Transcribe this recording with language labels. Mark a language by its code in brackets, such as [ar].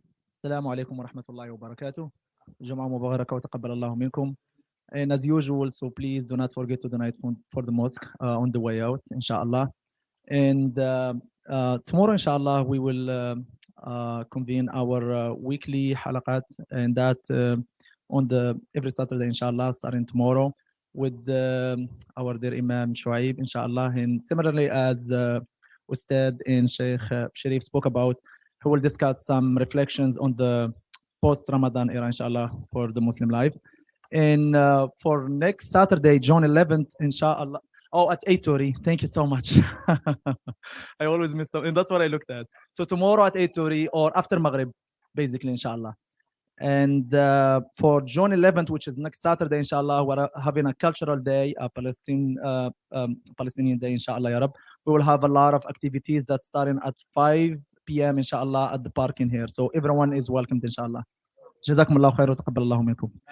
[ar] السلام عليكم ورحمة الله وبركاته. جمعة مباركة وتقبل الله منكم. [en] And as usual, so please do not forget to donate for the mosque on the way out, inshallah. And tomorrow, inshallah, we will convene our weekly halaqat, and that on the every Saturday, inshallah, starting tomorrow with our dear Imam Shuaib, inshallah. And similarly, as Ustad and Sheikh Sharif spoke about, who will discuss some reflections on the post-Ramadan era, inshallah, for the Muslim life. And for next Saturday, June 11th, inshallah. Oh, at 8:30. Thank you so much. I always miss them, and that's what I looked at. So tomorrow at 8:30 or after Maghrib, basically, inshallah. And for June 11th, which is next Saturday, inshallah, we're having a cultural day, a Palestinian day, inshallah, ya Rab. We will have a lot of activities that starting at 5 p.m. inshallah at the parking here. So everyone is welcomed, inshallah. [ar] جزاكم الله خير وتقبل الله منكم.